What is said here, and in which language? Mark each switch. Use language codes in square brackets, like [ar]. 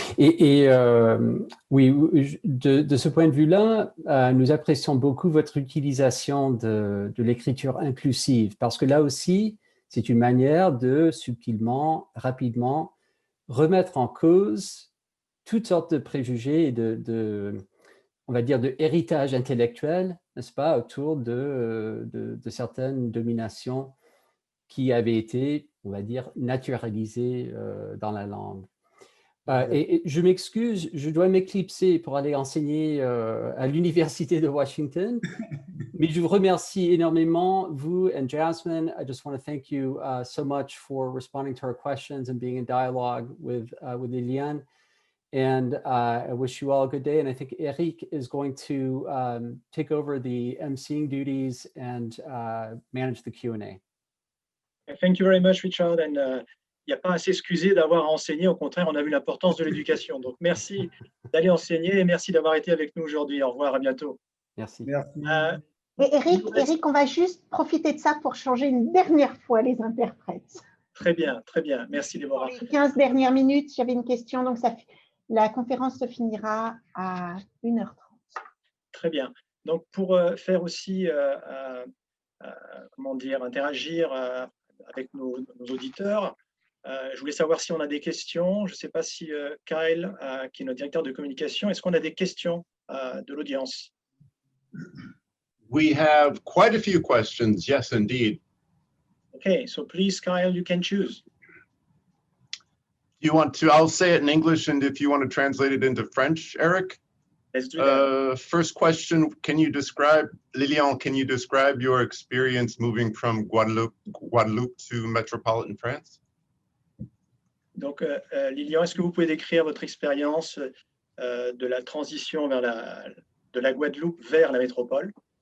[fr] Et oui, de ce point de vue-là, nous apprécions beaucoup votre utilisation de l'écriture inclusive, parce que là aussi, c'est une manière de subtilement, rapidement remettre en cause toutes sortes de préjugés et on va dire, de héritage intellectuel, n'est-ce pas, autour de certaines dominations qui avaient été, on va dire, naturalisées dans la langue. Et je m'excuse, je dois m'éclipser pour aller enseigner à l'Université de Washington. Mais je vous remercie énormément, vous and Jasmine. [en] I just want to thank you so much for responding to our questions and being in dialogue with Liliane. And I wish you all a good day. And I think Eric is going to take over the emceeing duties and manage the Q&A. Thank you very much, Richard. [fr] And il n'y a pas à s'excuser d'avoir enseigné. Au contraire, on a vu l'importance de l'éducation. Donc, merci d'aller enseigner et merci d'avoir été avec nous aujourd'hui. Au revoir, à bientôt. Merci. Merci. Et Eric, on va juste profiter de ça pour changer une dernière fois les interprètes. Très bien, très bien. Merci, Déborah. Pour les 15 dernières minutes, j'avais une question. Donc, la conférence se finira à 1h30. Très bien. Donc, pour faire aussi, comment dire, interagir avec nos auditeurs, je voulais savoir si on a des questions. Je ne sais pas si Kyle, qui est notre directeur de communication, est-ce qu'on a des questions de l'audience? [en] We have quite a few questions, yes, indeed. Okay, so please, Kyle, you can choose. You want to, I'll say it in English, and if you want to translate it into French, Eric? Let's do that. First question, Liliane, can you describe your experience moving from Guadeloupe to metropolitan France? [fr] Donc, Lilian, est-ce que vous pouvez décrire votre expérience de la transition de la Guadeloupe vers la métropole?